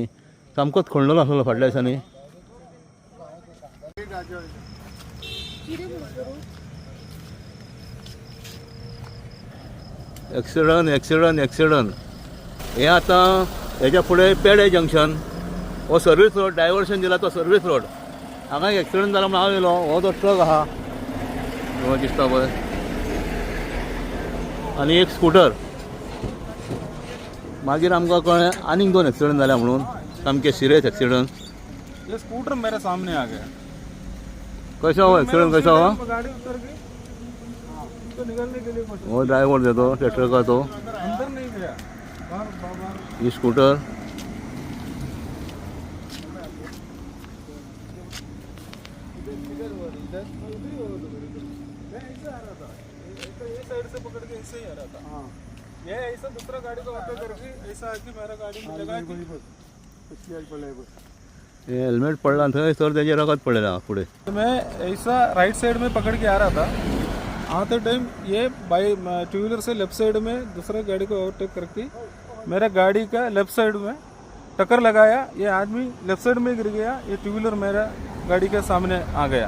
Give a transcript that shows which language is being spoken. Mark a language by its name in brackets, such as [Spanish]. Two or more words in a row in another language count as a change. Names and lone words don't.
[Konkani] सामकोच खणलेलो आसलो फाटल्या दिसांनी. एक्सिडंट हे आतां हेच्या फुडें पेडे जंक्शन हो [English] service road diversion [Konkani] दिला तो [English] service road. [Konkani] हांगा एक्सिडंट जाला म्हणून हांव येयलो. हो जो ट्रक आहा हो दिसता पळय आनी एक स्कूटर. मागीर आमकां कळ्ळें आनीक 2 एक्सिडंट जाल्या म्हणून. सामके [English] serious accident. [Hindi] ये स्कूटर मेरे सामने आ गया. [Konkani] कशा हो एक्सिडंट कशा हो? [Hindi] गाड़ी उतर गई तो निकलने के लिए कोशिश. [Konkani] हो ड्रायव्हर देतो त्या ट्रका तो. [Hindi] अंदर नहीं गया, बाहर [Konkani] ही स्कूटर. [Hindi] साइड से पकड़ के ऐसे ही आ रहा था. हाँ ये ऐसा दूसरा गाड़ी को ऑटो करके ऐसा आके मेरा गाड़ी में लगा के [Konkani] हेल्मेट पडला थंय सर तेजे रगत पडलेला पुढे. [Hindi] मैं ऐसा [English] right side [Hindi] में पकड़ के आ रहा था. आते टाइम ये बाई 2 व्हीलर से [English] left side [Hindi] में दूसरा गाड़ी को ओवरटेक करके मेरा गाड़ी का [English] left side [Hindi] में टक्कर लगाया. ये आदमी [English] left side [Hindi] में गिर गया. ये 2 व्हीलर मेरा गाड़ी के सामने आ गया.